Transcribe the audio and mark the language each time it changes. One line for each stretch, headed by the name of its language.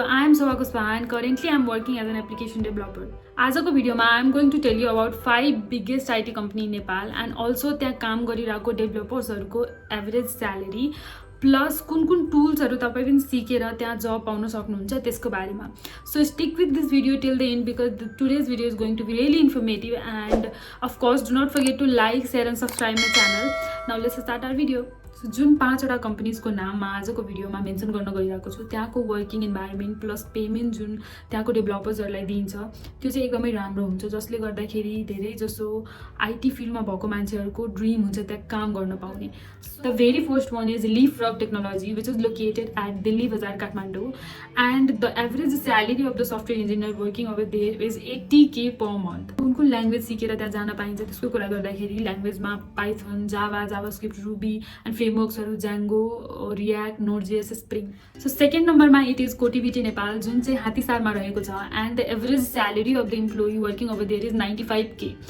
English: I am Soha Kuswaha and currently I am working as an application developer.
Nepali: आजको भिडियोमा
English: I am going to tell you about 5 biggest IT company in Nepal and also
Nepali: त्यहाँ काम गरिरहेको डेभलपर्सहरुको average salary plus कुन टुल्सहरु तपाई पनि सिकेर त्यहाँ जब पाउन सक्नुहुन्छ त्यसको बारेमा.
English: So stick with this video till the end because today's video is going to be really informative and of course do not forget to like, share and subscribe my channel. Now let's start our video.
Nepali: So, जुन 5 वटा कम्पनीजको नाम म आजको भिडियोमा mention गर्न गइरहेको छु त्यहाँको वर्किङ इन्भाइरोमेन्ट प्लस पेमेन्ट जुन त्यहाँको डेभलपर्सहरुलाई दिन्छ त्यो चाहिँ एकदमै राम्रो हुन्छ जसले गर्दाखेरि धेरै जसो आईटी फिल्डमा भएको मान्छेहरुको ड्रीम हुन्छ त्यहाँ काम गर्न पाउने.
English: The very first one is Leapfrog Technology which is located at Delhi Bazaar, Kathmandu and the average salary of the software engineer working over there is 80k per month.
Nepali: कुन language सिकेर त्यहाँ जान पाइन्छ त्यसको कुरा गर्दाखेरि ल्याङ्ग्वेजमा Python, Java, JavaScript, ruby and फ्रेमवर्क्सहरु ज्याङ्गो, react, नोड.जेएस, spring.
English: so second नम्बरमा it is Cotiviti Nepal
Nepali: जुन चाहिँ हात्तीसारमा रहेको छ
English: And the average salary of the employee working over there is 95k.